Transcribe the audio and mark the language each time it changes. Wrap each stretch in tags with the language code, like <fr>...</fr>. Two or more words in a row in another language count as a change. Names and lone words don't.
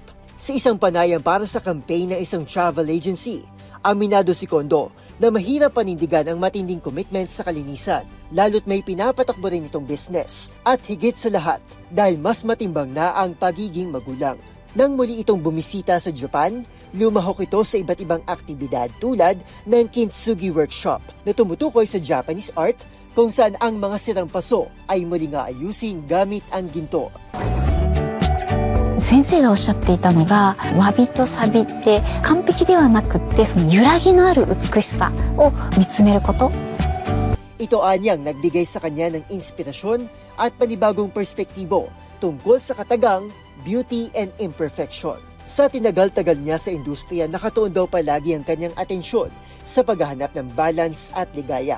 <tl>Sa isang panayam para sa campaign ng isang</tl> <en>travel agency,</en> <tl>aminado si Kondo na mahirap panindigan ang matinding commitment sa kalinisan, lalo't may pinapatakbo rin itong business at higit sa lahat dahil mas matimbang na ang pagiging magulang. Nang muli itong bumisita sa Japan, lumahok ito sa iba't ibang aktibidad tulad ng kintsugi workshop na tumutukoy sa</tl> <en>Japanese art</en> <tl>kung saan ang mga sirang paso ay muling aayusin gamit ang ginto.</tl> <ja>先生がおっしゃっていたのが、わびとさびって完璧ではなくって、その揺らぎのある美しさを見つめること。</ja> <tl>Ito anyang nagbigay sa kanya ng inspirasyon at panibagong perspektibo tungkol sa katagang</tl> <en>beauty and imperfection.</en> <tl>Sa tinagal-tagal niya sa industriya, nakatuon daw palagi ang kanyang atensyon sa paghahanap ng balance at ligaya.</tl>